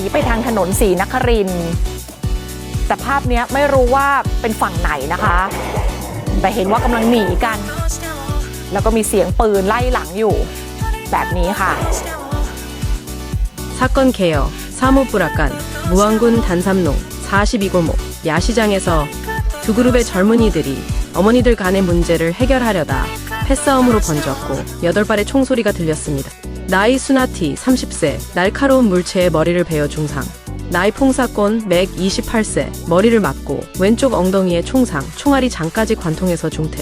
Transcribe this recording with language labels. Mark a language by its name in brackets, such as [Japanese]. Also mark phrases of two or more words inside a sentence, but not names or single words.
[Thai] ไปทางถนนศรีนครินทร์แต่ภาพนี้ไม่รู้ว่าเป็นฝั่งไหนนะคะแต่เห็นว่ากำลังหนีกันแล้วก็มีเสียงปืนไล่หลังอยู่แบบนี้ค่ะ [Korean] 사건 개요 사무프라칸 무안군 단삼농 42골목 야시장에서 두 그룹의 젊은이들이 어머니들 간의 문제를 해결하려다 패싸움으로 번졌고 8발의 총소리가 들렸습니다. 나이 수나티 30세 날카로운 물체에 머리를 베어 중상, 나이 퐁사콘 맥 28세 머리를 맞고 왼쪽 엉덩이에 총상, 총알이 장까지 관통해서 중태.